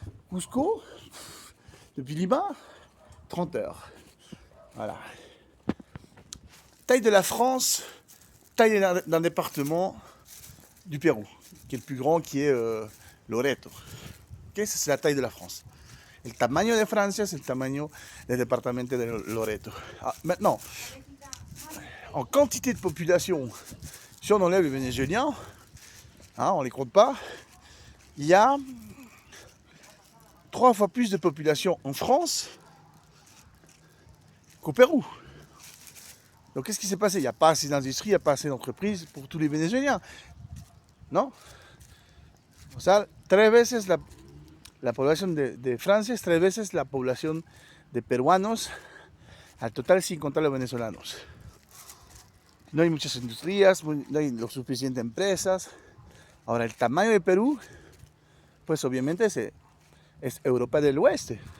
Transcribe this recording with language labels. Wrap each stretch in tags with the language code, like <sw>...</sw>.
<fr>Cusco, depuis Lima, 30 heures. Voilà. Taille de la France, taille d'un département du Pérou, qui est le plus grand, qui est Loreto. Okay, ça, c'est la taille de la France.</fr> <es>El tamaño de Francia,</es> <fr>c'est le</fr> <es>tamaño del departamento de Loreto.</es> <fr>Ah, maintenant, en quantité de population, si on enlève les Vénézuéliens, hein, on ne les compte pas, il y a 3 fois plus de population en France qu'au Pérou. Donc qu'est-ce qui s'est passé? Il n'y a pas assez d'industrie, il n'y a pas assez d'entreprises pour tous les Vénézuéliens. Non?</fr> <es>O sea, 3 veces la población de Francia es 3 veces la población de peruanos al total sin contar los venezolanos. No hay muchas industrias, no hay lo suficiente empresas. Ahora, el tamaño de Perú, pues obviamente es Europa del Oeste.</es>